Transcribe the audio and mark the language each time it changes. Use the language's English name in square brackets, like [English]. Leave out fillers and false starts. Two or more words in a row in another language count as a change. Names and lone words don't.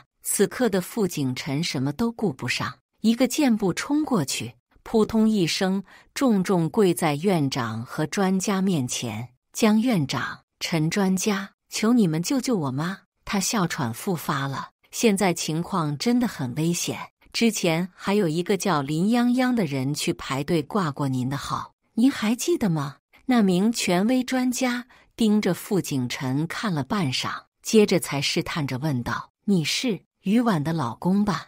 [Chinese] 此刻的傅景辰什麼都顧不上，一個箭步衝過去，撲通一聲重重跪在院長和專家面前。“江院長，陳專家，求你們救救我媽，她哮喘復發了，現在情況真的很危險。之前還有一個叫林泱泱的人去排隊掛過您的號，您還記得嗎？” 那名權威專家盯着傅景辰看了半晌，接着才試探着問道：“你是於婉的老公吧？”